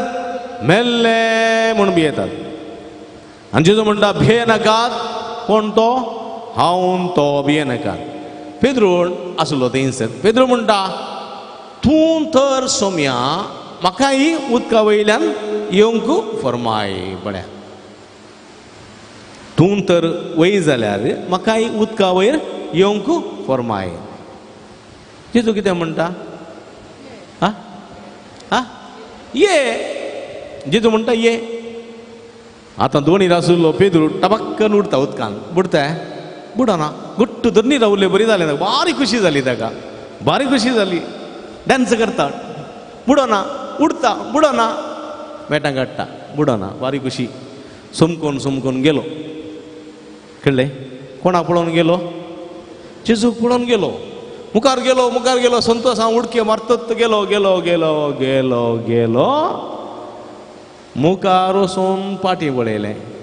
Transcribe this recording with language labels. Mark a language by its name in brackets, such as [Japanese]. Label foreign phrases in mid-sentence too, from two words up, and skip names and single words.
[Konkani] मेल्ले म्हूण भियेतात आनी जेजू म्हणटा भिये नाकात कोण तो हांव तो भिये नाकात पेद्रूळ आसलो थंयसर पेद्रूळ म्हणटा तूं तर सोम्या म्हाकाय उदका वयल्यान येवंक फरमाय पळया तूं तर वय जाल्यार म्हाकाय उदका वयर येवंक फरमाय जेजू कितें म्हणटा आ आ ये जेजू म्हणटा ये आतां दोनी आसलो पेद्रूळ टबक्कन उडता उदकान बुडता बुडना गुट्ट धरणी रावले बरी जालें ताका बारी खुशी जाली ताका बारी खुशी जाली डान्स करता बुडना उडता बुडना मेटां काडटा बुडना बारी खुशी सुमकोन गेलो कळ्ळें कोणाक पळोवन गेलो जेजूक पळोवन गेलो मुखार गेलो संतोशान उडके मारतत गेलो गेलो गेलो गेलो गेलो मुखार वचून पाटी पळयलें